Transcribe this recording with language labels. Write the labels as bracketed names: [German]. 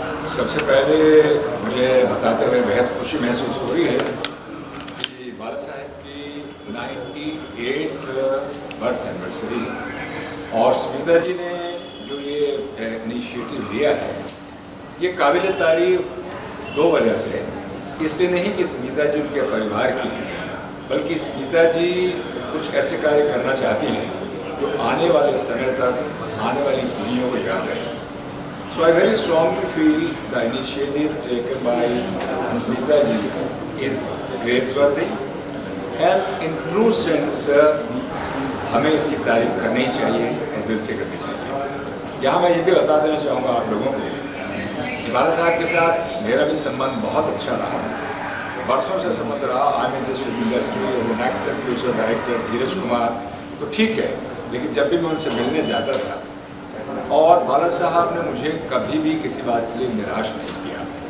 [Hindi] सबसे पहले मुझे बताते हुए बेहद खुशी महसूस हो रही है कि बाला साहब की 98th बर्थ एनिवर्सरी और स्मिता जी ने जो ये इनिशिएटिव लिया है, ये काबिल तारीफ दो वजह से है। इसलिए नहीं कि स्मिता जी उनके परिवार की है, बल्कि स्मिता जी कुछ ऐसे कार्य करना चाहती हैं जो आने वाले समय तक आने वाली पीढ़ियों को याद रहे। [English] So I very strongly feel the initiative taken by Smita ji is praiseworthy and in true sense [Hindi] हमें इसकी तारीफ करनी चाहिए [English] और दिल से करनी चाहिए। [Hindi] यहाँ मैं ये भी बता देना चाहूँगा आप लोगों को कि बाला साहब के साथ मेरा भी संबंध बहुत अच्छा रहा, बरसों से संबंध रहा। [English] I mean this film industry as an actor, producer, director [Hindi] धीरज कुमार तो ठीक है, लेकिन जब भी मैं उनसे मिलने जाता था और बाला साहब ने मुझे कभी भी किसी बात के लिए निराश नहीं किया।